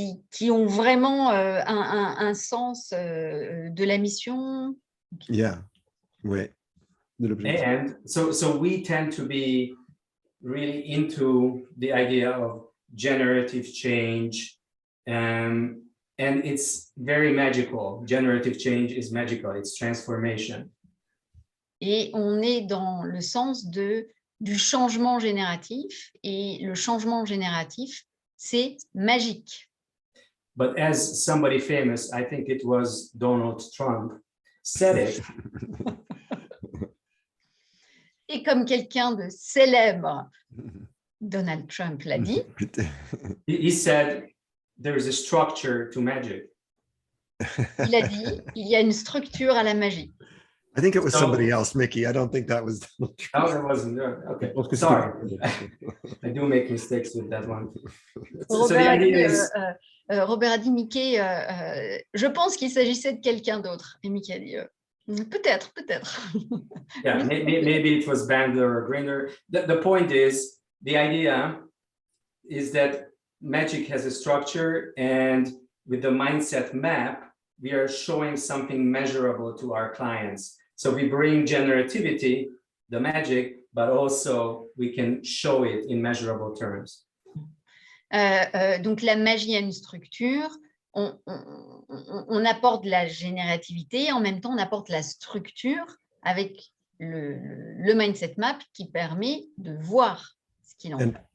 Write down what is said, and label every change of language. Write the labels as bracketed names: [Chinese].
[French] qui ont vraiment un sens de la mission. Yeah, oui. De l'objectif. [English] And so we tend to be really into the idea of generative change, and it's very magical. Generative change is magical, it's transformation. [French] Et on est dans le sens du changement génératif, et le changement génératif, c'est magique. [English] But as somebody famous, I think it was Donald Trump, said it, [French] Et comme quelqu'un de célèbre, Donald Trump l'a dit, [English] he said, there is a structure to magic. [French] il a dit, il y a une structure à la magie. [English] I think it was So- somebody else, Mickey. I don't think that was Donald Trump. Oh, it wasn't there. Okay, [French] Je pense que [English] sorry. [French] c'était- [English] I do make mistakes with that one. So Robert, the [French] a dit, [English] idea is, [French] Robert a dit, Mickey, je pense qu'il s'agissait de quelqu'un d'autre. Et Mickey a dit, peut-être. [English] yeah, maybe it was Bandler or Grinder. The point is, the idea is that magic has a structure, and with the mindset map, we are showing something measurable to our clients. So we bring generativity, the magic, but also we can show it in measurable terms. [French] Donc la magie a une structure, on apporte de la générativité, en même temps on apporte la structure avec le mindset map qui permet de voir ce qu'il en est.